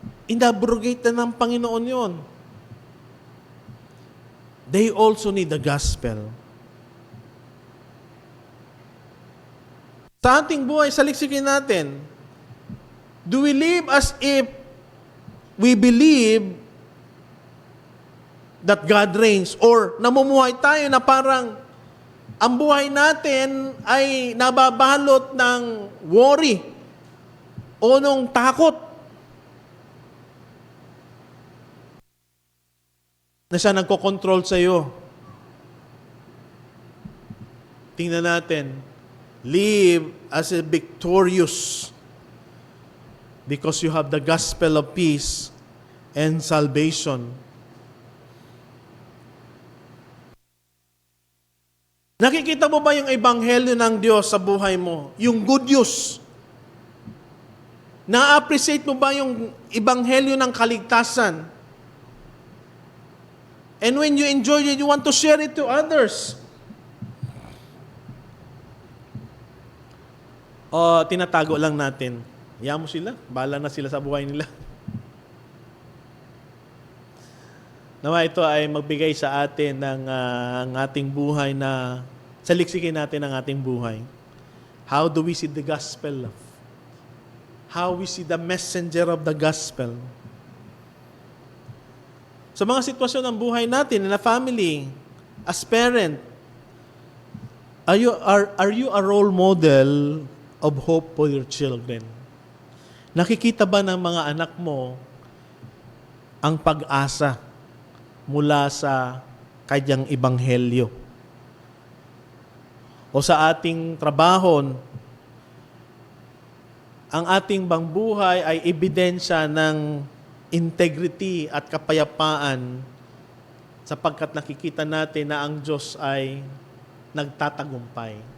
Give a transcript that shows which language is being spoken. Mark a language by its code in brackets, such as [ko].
[tl] Inabrogate na ng Panginoon yon. [en] They also need the gospel. [tl] Sa ating buhay, saliksikin natin, [en] do we live as if we believe that God reigns? [tl] Or namumuhay tayo na parang ang buhay natin ay nababalot ng worry o nung takot na siya nagkokontrol sa iyo? Tingnan natin. [en] Live as a victorious because you have the gospel of peace and salvation. [tl] Nakikita mo ba yung ebanghelyo ng Diyos sa buhay mo? Yung good news. Na-appreciate mo ba yung ebanghelyo ng kaligtasan? [en] And when you enjoy it, you want to share it to others. [tl] O tinatago lang natin. Hayaan mo sila. Bahala na sila sa buhay nila. Nawa ito ay magbigay sa atin ng ang ating buhay na saliksikin natin ang ating buhay. [en] How do we see the gospel? How we see the messenger of the gospel? [tl] Sa mga sitwasyon ng buhay natin, [en] in a family, as parent, are you a role model of hope for your children? [tl] Nakikita ba ng mga anak mo ang pag-asa mula sa kanyang ebanghelyo? O sa ating trabaho, ang ating bang buhay ay ebidensya ng integrity at kapayapaan sapagkat nakikita natin na ang Diyos ay nagtatagumpay.